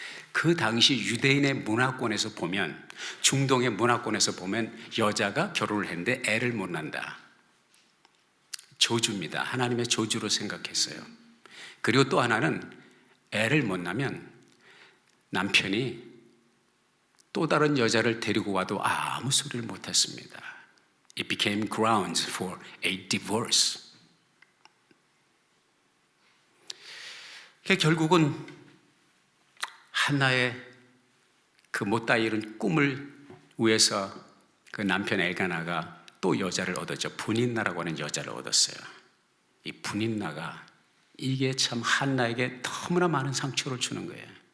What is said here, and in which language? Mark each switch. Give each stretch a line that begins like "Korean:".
Korean: 그 당시 유대인의 문화권에서 보면, 중동의 문화권에서 보면 여자가 결혼을 했는데 애를 못 낳는다. 저주입니다. 하나님의 저주로 생각했어요. 그리고 또 하나는 애를 못 낳으면 남편이 또 다른 여자를 데리고 와도 아무 소리를 못했습니다.
English: It became grounds for a divorce.
Korean: 결국은 한나의 그 못다 이룬 꿈을 위해서 그 남편 엘가나가 또 여자를 얻었죠. 분인나라고 하는 여자를 얻었어요. 이 분인나가, 이게 참 한나에게 너무나 많은 상처를 주는 거예요.